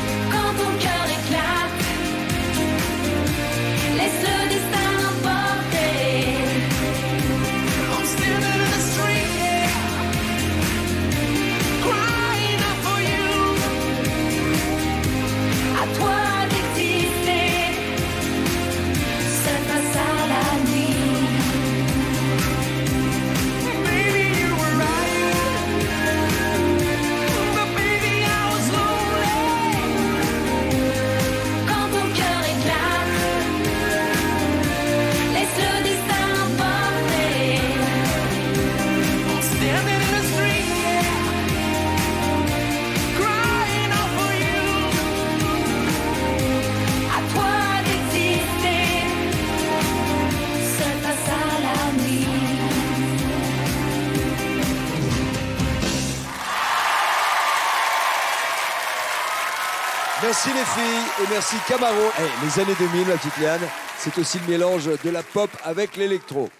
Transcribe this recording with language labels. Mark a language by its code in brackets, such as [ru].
[fr] Quand ton cœur éclate, laisse le destin emporter. [en] I'm standing in the street, yeah, crying out for you. [fr] À toi d'exister, seul face à la nuit. [en] Maybe you were right, but baby I was lonely. [fr] Quand ton cœur éclate, laisse le destin emporter. [en] I'm standing in the street, yeah, crying out for you. [fr] À toi d'exister, seul face à la nuit. Merci les filles et merci Camaro. Les années 2000, la petite Liane, c'est aussi le mélange de la pop avec l'électro.